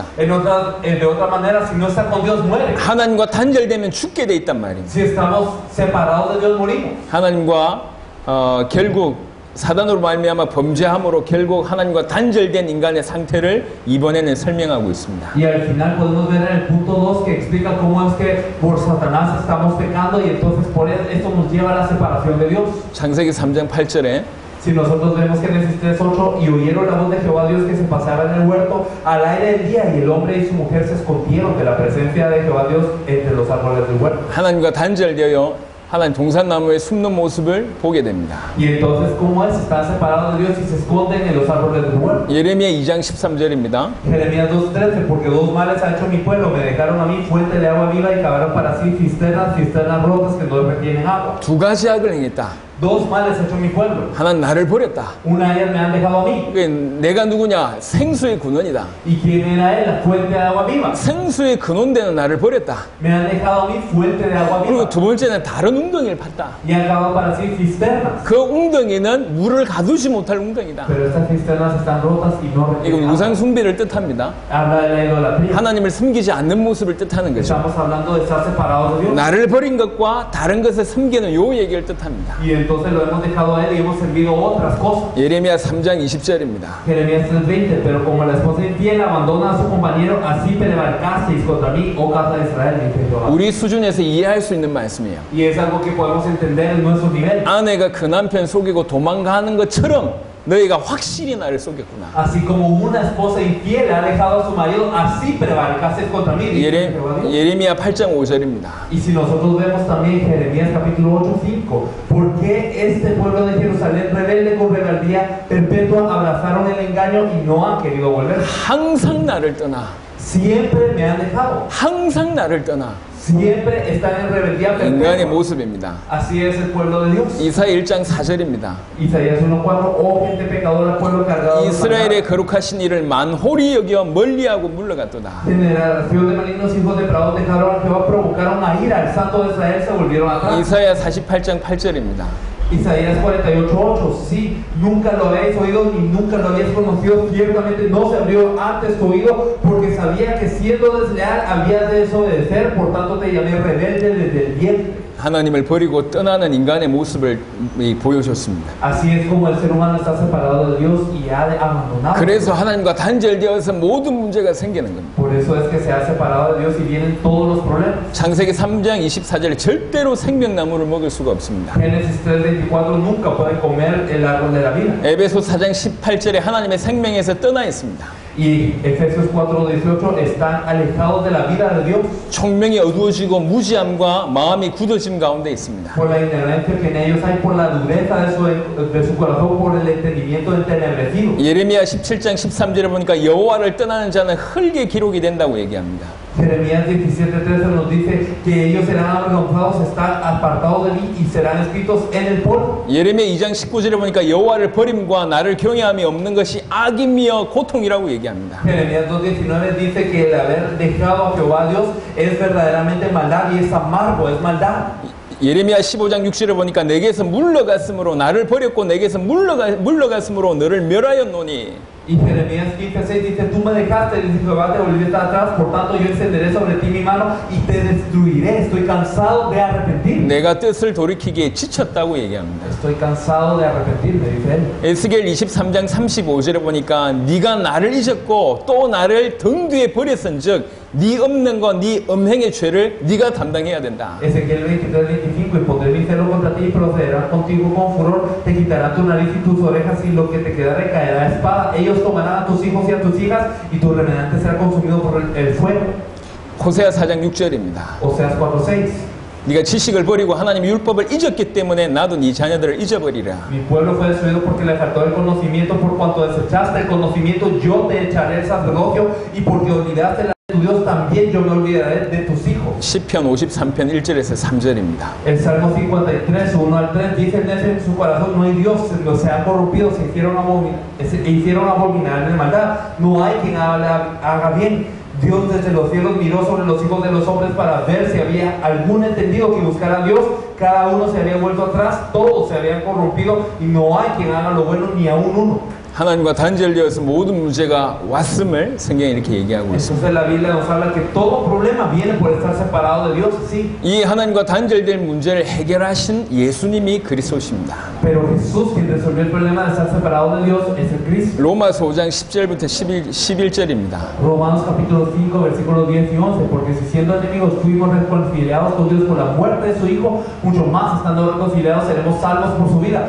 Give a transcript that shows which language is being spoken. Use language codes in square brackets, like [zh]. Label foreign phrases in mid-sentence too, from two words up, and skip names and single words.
[es] De otra manera, si no está con Dios, muere. [ko] 하나님과 단절되면 죽게 돼 있단 말입니다. [es] Si estamos separados de Dios, morimos. [ko] 하나님과 결국 사단으로 말미암아 범죄함으로 결국 하나님과 단절된 인간의 상태를 이번에는 설명하고 있습니다. [es] Y al final podemos ver en el punto 2 que explica cómo es que por Satanás estamos pecando y entonces por esto nos lleva a la separación de Dios. [ko] 창세기 3장 8절에 [es] Si nosotros vemos Génesis 3:8, y oyeron la voz de Jehová Dios que se pasaba en el huerto al aire del día, y el hombre y su mujer se escondieron de la presencia de Jehová Dios entre los árboles del huerto. [ko] 하나님과 단절되어 하나님 동산나무에 숨는 모습을 보게 됩니다. [es] Y entonces, ¿cómo es? Están separados de Dios y se esconden en los árboles del huerto. [ko] 예레미야 2장 13절입니다. [es] Jeremías 2:13, porque dos males ha hecho mi pueblo, me dejaron a mí fuente de agua viva y cavaron para sí cisternas rotas que no retienen agua. [ko] 두 가지 악을 행했다. [es] Dos males ha hecho mi pueblo. [ko] 하나는 나를 버렸다. [es] Una de ellas me han dejado a mí. [ko] 내가 누구냐? 생수의 근원이다. [es] ¿Y quién era él? La fuente de agua viva. [ko] 생수의 근원되는 나를 버렸다. [es] Me han dejado a mí fuente de agua viva. [ko] 그리고 두 번째는 다른 웅덩이를 팠다. [es] Y han cavado para sí cisternas. [ko] 그 웅덩이는 물을 가두지 못할 웅덩이다. [es] Pero estas cisternas están rotas y no [ko] 이건 [es] retienen agua. [ko] 우상 숭배를 뜻합니다. [es] Habla de la idolatría. [ko] 하나님을 섬기지 않는 모습을 뜻하는 거죠. [es] Estamos hablando de estar separados de Dios. [ko] 나를 버린 것과 다른 것을 섬기는 요 얘기를 뜻합니다. [es] Y entonces lo hemos dejado a él y hemos servido otras cosas. [ko] 예레미야 3장 20절입니다. [es] Jeremías 3:20, pero como la esposa infiel abandona a su compañero, así prevarcasteis contra mí, oh casa de Israel, dice Jehová. [ko] 우리 수준에서 이해할 수 있는 말씀이에요. [es] Y es algo que podemos entender en nuestro nivel. [ko] 아내가 그 남편 속이고 도망가는 것처럼 너희가 확실히 나를 속였구나. [es] Así como una esposa infiel ha dejado a su marido, así prevarcasteis contra mí, dice Jehová. [ko] 예레미야 8장 5절입니다. [es] Y si nosotros vemos también Jeremías capítulo 8:5, ¿por qué este pueblo de Jerusalén rebelde con rebeldía perpetua abrazaron el engaño y no han querido volver? [ko] 항상 나를 떠나. [es] Siempre me han dejado. [ko] 항상 나를 떠나. [es] Siempre están en rebeldía [ko] 인간의 [es] perpetua. [ko] 모습입니다. [es] Así es el pueblo de Dios. [ko] 이사야 1장 4절입니다. [es] Isaías 1:4, oh gente pecadora, pueblo cargado de [ko] 이스라엘의 [es] maldad, [ko] 거룩하신 이를 만홀히 여겨 멀리하고 물러갔도다. [es] generación de malignos hijos de depravados dejaron a Jehová, provocaron a ira al santo de Israel, se volvieron atrás. [ko] 이사야 48장 8절입니다. [es] Isaías 48:8, sí, nunca lo habéis oído ni nunca lo habéis conocido, ciertamente no se abrió antes tu oído, porque sabía que siendo desleal habías de desobedecer, por tanto te llamé rebelde desde el vientre. [ko] 하나님을 버리고 떠나는 인간의 모습을 보여줬습니다. [es] Así es como el ser humano está separado de Dios y ha de abandonar. [ko] 그래서 하나님과 단절되어서 모든 문제가 생기는 겁니다. [es] Por eso es que se ha separado de Dios y vienen todos los problemas. [ko] 창세기 3장 24절에 절대로 생명나무를 먹을 수가 없습니다. [es] Génesis 3:24 nunca pueden comer el árbol de la vida. [ko] 에베소 4장 18절에 하나님의 생명에서 떠나 있습니다. [es] Y Efesios 4:18 están alejados de la vida de Dios. [ko] 총명이 어두워지고 무지함과 마음이 굳어짐 가운데 있습니다. [es] Por la ignorancia que en ellos hay, por la dureza de su corazón, por el entendimiento entenebrecido. [ko] 예레미야 17장 13절에 보니까 여호와를 떠나는 자는 흙에 기록이 된다고 얘기합니다. [es] Jeremías 17:13 nos dice que ellos serán avergonzados, están apartados de mí y serán escritos en el polvo. [ko] 예레미야 2장 19절에 보니까 여호와를 버림과 나를 경외함이 없는 것이 악이며 고통이라고 얘기합니다. [es] Jeremías 2:19 dice que el haber dejado a Jehová Dios es verdaderamente maldad y es amargo, es maldad. [ko] 예레미야 15장 6절에 보니까 내게서 물러갔으므로 나를 버렸고 내게서 물러갔으므로 너를 멸하였노니. [es] Y Jeremías 15:6 dice, tú me dejaste, dice Jehová, te volviste atrás, por tanto yo extenderé sobre ti mi mano y te destruiré. Estoy cansado de arrepentirme. [ko] 내가 뜻을 돌이키기에 지쳤다고 얘기합니다. [es] Estoy cansado de arrepentirme, dice él. [ko] 에스겔 23장 35절에 보니까 네가 나를 잊었고 또 나를 등 뒤에 버렸은즉 네 없는 거, 네 음행의 죄를 네가 담당해야 된다. [es] Ezequiel 23:25 y pondré mi celo contra ti y procederán contigo con furor, te quitarán tu nariz y tus orejas y lo que te quedare caerá a espada. Ellos tomarán a tus hijos y a tus hijas y tu remanente será consumido por el fuego. [ko] 호세아 4장 6절입니다. [es] Oseas 4:6. [ko] 네가 지식을 버리고 하나님의 율법을 잊었기 때문에 나도 네 자녀들을 잊어버리라. [es] Mi pueblo fue destruido porque le faltó el conocimiento, por cuanto desechaste el conocimiento, yo te echaré el sacerdocio y porque olvidaste la de tu Dios, también yo me olvidaré de tus hijos. [ko] 시편 53편 1절에서 3절입니다. [es] El Salmo 53, 1-3 dice: el necio en su corazón no hay Dios, se han corrompido, se hicieron abominar de maldad, no hay quien haga bien. Dios desde los cielos miró sobre los hijos de los hombres para ver si había algún entendido que buscara a Dios. Cada uno se había vuelto atrás, todos se habían corrompido y no hay quien haga lo bueno ni aún uno. [ko] 하나님과 단절되어서 모든 문제가 왔음을 성경이 이렇게 얘기하고 있습니다. [es] Entonces la Biblia nos habla que todo problema viene por estar separado de Dios, sí. [ko] 이 하나님과 단절된 문제를 해결하신 예수님이 그리스도십니다. [es] Pero Jesús, quien resolvió el problema de estar separado de Dios, es el Cristo. [ko] 로마서 5장 10절부터 11절입니다. [es] Romanos capítulo 5, versículos 10 y 11. Porque si siendo enemigos fuimos reconciliados con Dios por la muerte de su Hijo, mucho más estando reconciliados seremos salvos por su vida.